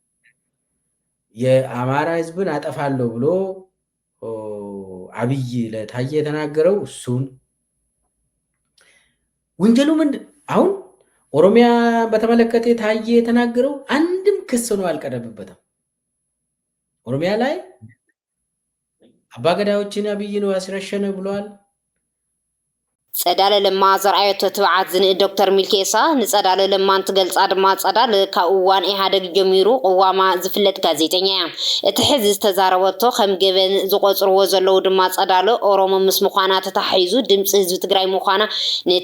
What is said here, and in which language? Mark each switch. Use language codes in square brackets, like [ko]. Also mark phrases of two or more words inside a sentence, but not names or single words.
[am] የአማራ ህዝብን አጠፋለሁ ብሎ አብይ ለታየ የተናገረው እሱን ወንጀሉ ምንድን አሁን ኦሮሚያ በተመለከተ ታየ የተናገረው አንድም ክስ ነው አልቀረበበትም። ኦሮሚያ ላይ አባገዳዮችን አብይ ነው ያስረሸነ ብሏል። [ti] ጸዳለ ለማ ዘርአየቶ ትብዓት ዝንእ ዶክተር ሚልኬሳ ንጸዳለ ለማ እንትገልጻ ድማ ጸዳለ ካብ እዋን ኢህአደግ ጀሚሩ ቅዋማ ዝፍለጥ ጋዜጠኛ እያ እቲ ሕዚ ዝተዛረበቶ ከም ገበን ዝቆፅርዎ ዘለው ድማ ጸዳለ ኦሮሞ ምስ ምዃና ተታሒዙ ድምፂ ህዝቢ ትግራይ ምዃና ነቲ